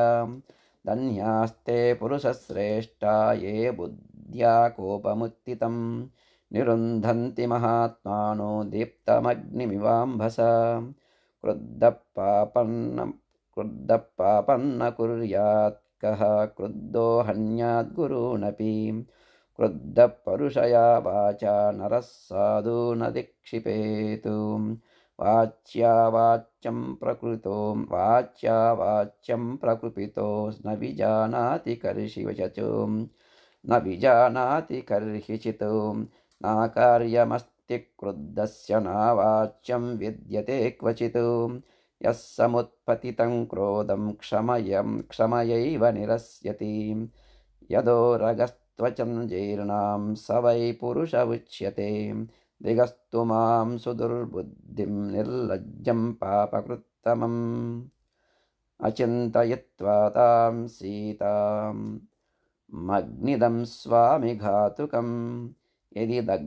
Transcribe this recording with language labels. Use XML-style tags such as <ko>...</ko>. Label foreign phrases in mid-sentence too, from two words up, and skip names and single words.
<sa>ధన్యాస్తే పురుషశ్రేష్టా ఏ బుద్ధ్యా కోపముత్థితం నిరుంధంతి మహాత్మానో దీప్తమగ్నిమివాంభసా. క్రుద్ధపాపన్న కుర్యాత్ కః క్రుద్ధో హన్యాద్గురూనపి. క్రుద్ధపరుషయా వాచా నరः సాధూన్ అధిక్షిపేతు. वाच्यावाच्यं प्रकृपितो न विजानाति कर्षिवचो न विजानाति कर्हिचित् नाकार्यमस्ति क्रुद्धस्य नावाच्यं विद्यते क्वचित् यः समुत्पतितं क्रोधं क्षमयैव निरस्यति यदोरगस्त्वचं जीर्णां स वै पुरुष उच्यते दिगस्तु मां सुदुर्बुद्धिं निर्लज्जं पापकृत्तमम् अचिन्तयित्वा तां सीताम् मग्निदं स्वामि घातुकं यदि</sa>